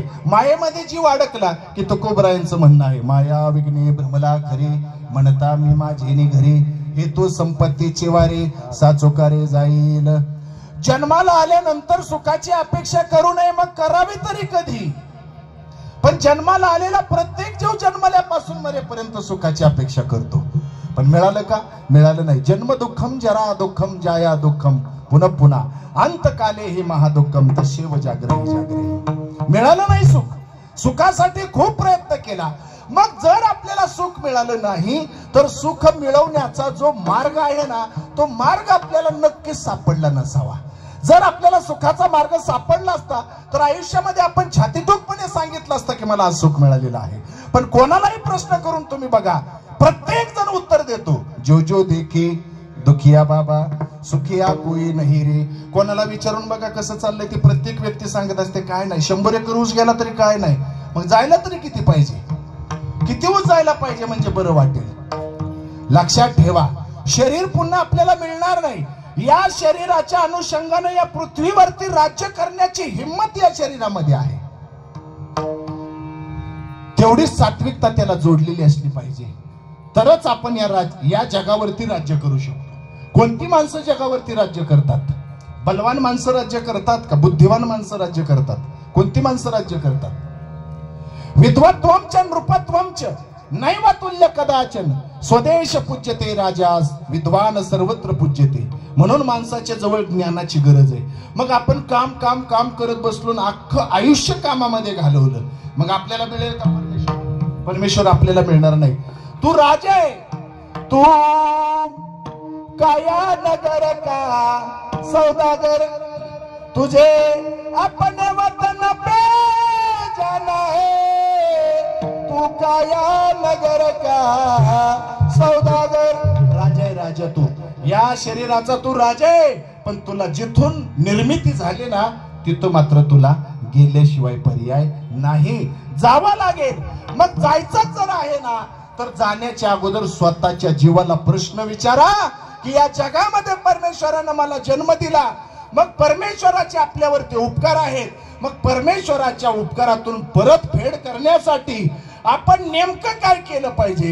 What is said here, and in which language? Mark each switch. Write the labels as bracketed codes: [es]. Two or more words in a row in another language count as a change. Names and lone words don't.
[mr] मायेमध्ये जीव अडकला की तुकोबरायांचं म्हणणं आहे, माया विघ्ने भ्रमला खरे, म्हणता मी माझे घरी, हे तो संपत्तीचे वारे साचोकारे जाईल. जन्माला आल्यानंतर सुखाची अपेक्षा करू नये, मग करावी तरी कधी? पण जन्माला आलेला प्रत्येक जीव जन्मल्यापासून मरेपर्यंत सुखाची अपेक्षा करतो, पण मिळालं का? मिळालं नाही. [sa] जन्म दुःखम जरा दुःखम जाया दुःखम पुन्हा पुन्हा अंतकाले हे महादुःखम तशेव जागरे जागरे. [mr] मिळालं नाही सुख. सुखासाठी खूप प्रयत्न केला. मग जर आपल्याला सुख मिळालं नाही तर सुख मिळवण्याचा जो मार्ग आहे ना, तो मार्ग आपल्याला नक्कीच सापडला नसावा. जर आपल्याला सुखाचा मार्ग सापडला असता तर आयुष्यामध्ये आपण छातीठोकपणे सांगितलं असतं की मला आज सुख मिळालेलं आहे. पण कोणालाही प्रश्न करून तुम्ही बघा, प्रत्येक जण उत्तर देतो, [hi] जो जो देखे दुखिया बाबा सुखिया कोई नाही रे. [mr] कोणाला विचारून बघा कसं चाललंय, ती प्रत्येक व्यक्ती सांगत असते काय नाही, 100 एकर ऊस गेला तरी काय नाही. मग जायला तरी किती पाहिजे? किती ऊस जायला पाहिजे म्हणजे बरं वाटेल? लक्षात ठेवा, शरीर पुन्हा आपल्याला मिळणार नाही. या शरीराच्या अनुषंगाने या पृथ्वीवरती राज्य करण्याची हिंमत या शरीरामध्ये आहे. तेवढी सात्विकता त्याला जोडलेली असली पाहिजे, तरच आपण या जगावरती राज्य करू शकतो. कोणती माणसं जगावरती राज्य करतात? बलवान माणसं राज्य करतात का? बुद्धिवान माणसं राज्य करतात? कोणती माणसं राज्य करतात? [sa] विद्वत्वंच नृपत्वंच नैव तुल्य कदाचन, स्वदेश पूज्यते राजास विद्वान सर्वत्र पूज्यते. [mr] म्हणून माणसाच्या जवळ ज्ञानाची गरज आहे. मग आपण काम काम काम करत बसलो, अख्खं आयुष्य कामामध्ये घालवलं, मग आपल्याला मिळेल का परमेश्वर? परमेश्वर आपल्याला मिळणार नाही. तू राजा आहे, [hi] तू काया नगर का सौदागर, तुझे अपने वतन पे जाना है, तू काया नगर का सौदागर. [mr] राजा आहे, राजा तू. या शरीराचा तू राजा आहे, पण तुला जिथून निर्मिती झाली ना तिथं मात्र तुला गेल्याशिवाय पर्याय नाही, जावं लागेल. मग जायचंच जर आहे ना तर जाण्याच्या अगोदर स्वतःच्या जीवाला प्रश्न विचारा की या जगामध्ये परमेश्वरानं मला जन्म दिला, मग परमेश्वराचे आपल्यावरती उपकार आहेत, मग परमेश्वराच्या उपकारातून परतफेड करण्यासाठी आपण नेमकं काय केलं पाहिजे?